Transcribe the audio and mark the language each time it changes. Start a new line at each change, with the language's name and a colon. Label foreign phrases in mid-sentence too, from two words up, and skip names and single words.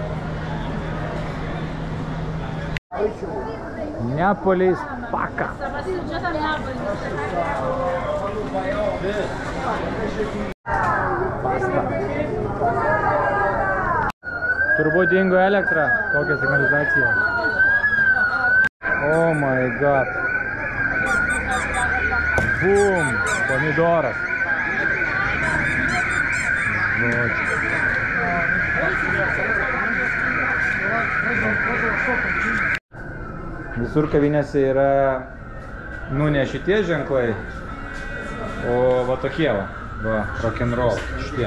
Lithuanian: Neapolis Paka. Pasta. Turbūt dingo elektra. Kokia signalizacija.
English: Oh my god. Bum!
Lithuanian: Pomidoras. Žodžiu. Visur kavinėse yra, nu, ne šitie ženklai, o va tokie va, rock'n'roll, šitie.